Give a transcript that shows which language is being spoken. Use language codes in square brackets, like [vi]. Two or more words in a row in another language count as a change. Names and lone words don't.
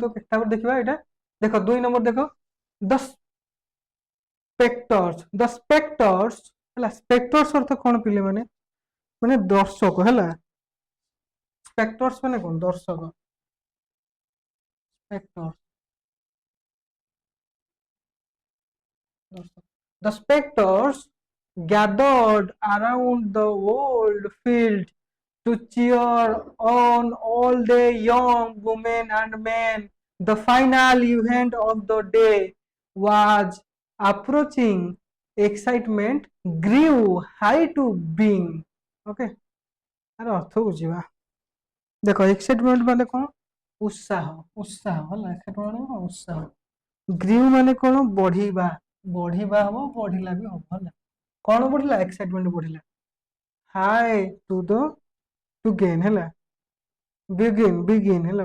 [or] ତାପରେ ଦେଖିବା ଏଇଟା ଦେଖ 2 ନମ୍ବର ଦେଖ, [en] the spectators [or] ହେଲା। ସ୍ପେକ୍ଟର୍ସ ଅର୍ଥ କ'ଣ ପିଲାମାନେ, ମାନେ ଦର୍ଶକ ହେଲା। [en] ସ୍ପେକ୍ଟର୍ସ [or] ମାନେ କ'ଣ ଦର୍ଶକ, [en] ସ୍ପେକ୍ଟର୍ସ The spectators gathered around the old field to cheer on all the young women and men. The final event of the day was approaching. Excitement grew high to being. [or] Okay, ଆର ଅର୍ଥ ବୁଝିବା। ଦେଖ ଏକ୍ସାଇଟମେଣ୍ଟ ମାନେ କ'ଣ, ଉତ୍ସାହ, ଉତ୍ସାହ ହେଲା। ଏକ୍ସାଇଟମେଣ୍ଟ ମାନେ କ'ଣ ଉତ୍ସାହ। ଗ୍ରିଉ ମାନେ କ'ଣ ବଢିବା, ବଢିବା ହବ, ବଢିଲା ବି ହବ ହେଲା। କ'ଣ ବଢିଲା ଏକ୍ସାଇଟମେଣ୍ଟ ବଢିଲା। [en] high to gain [or] ହେଲା, ବିଗିନ୍ ହେଲା।